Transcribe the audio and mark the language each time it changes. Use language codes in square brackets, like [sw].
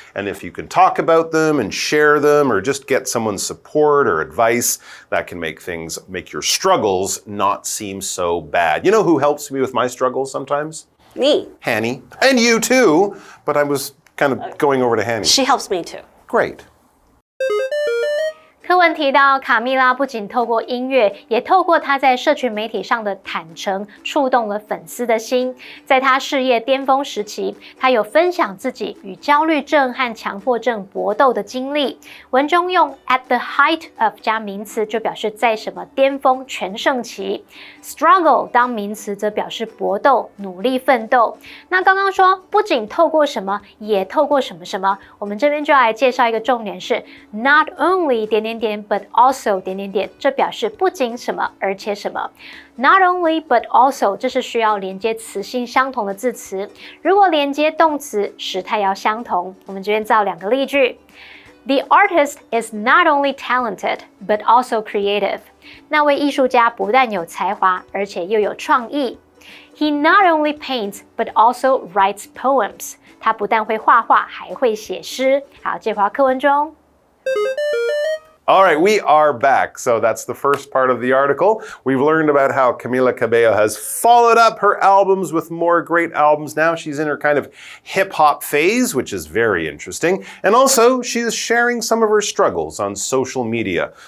[en] And if you can talk about them and share them or just get someone's support or advice, that can make your struggles not seem so bad. You know who helps me with my struggles sometimes? Me. Hanny. And you too, but I was kind of going over to Hanny. She helps me too. Great. [zh] 课文提到，卡蜜拉不仅透过音乐，也透过她在社群媒体上的坦诚，触动了粉丝的心。在她事业巅峰时期，她有分享自己与焦虑症和强迫症搏斗的经历。文中用 at the height of 加名词，就表示在什么巅峰全盛期。 struggle 当名词，则表示搏斗、努力奋斗。那刚刚说，不仅透过什么，也透过什么什么，我们这边就要来介绍一个重点是 not only but also 这表示不仅什么而且什么。 Not only but also 这是需要连接词性相同的字词，如果连接动词时态要相同。我们这边造两个例句。 [en] The artist is not only talented but also creative. [zh] 那位艺术家不但有才华，而且又有创意。 [en] He not only paints but also writes poems. [zh] 他不但会画画，还会写诗。好，这话课文中。 [en] All right, we are back. So that's the first part of the article. We've learned about how Camila Cabello has followed up her albums with more great albums. Now she's in her kind of hip-hop phase, which is very interesting. And also, she is sharing some of her struggles on social media.